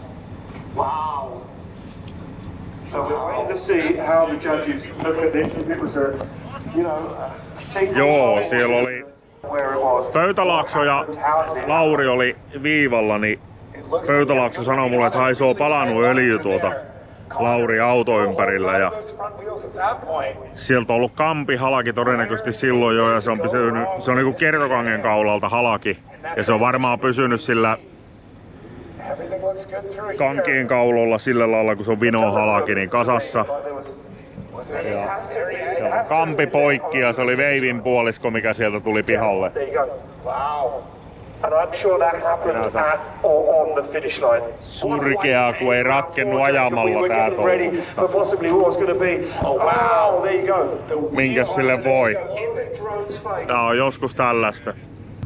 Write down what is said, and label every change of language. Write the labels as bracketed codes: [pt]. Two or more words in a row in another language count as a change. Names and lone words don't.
[en] Wow. So we're waiting to see how the judges look at this. If it was a, you know, [fi] Joo, siellä oli [en] where it was. [fi] Pöytälaakso ja Lauri oli viivalla, niin Pöytälaakso sanoi mulle, että haisoo palannut öljy tuota Lauri auto ympärillä ja sieltä on ollut kampi halaki todennäköisesti silloin jo ja se on pysynyt, se on niinku kertokangen kaulalta halaki ja se on varmaan pysynyt sillä kankien kaulolla sillä lailla kun se on vino halaki niin kasassa. Ja kampi poikki ja se oli veivin puolisko mikä sieltä tuli pihalle. [en] And I'm sure that happened at or on the finish line. [fi] Surkeaa, kun ei ratkennut ajamalla tää [en] ready for possibly what was going to be. Oh wow, there you go. [fi] Minkäs sille voi? Tää on joskus tällaista.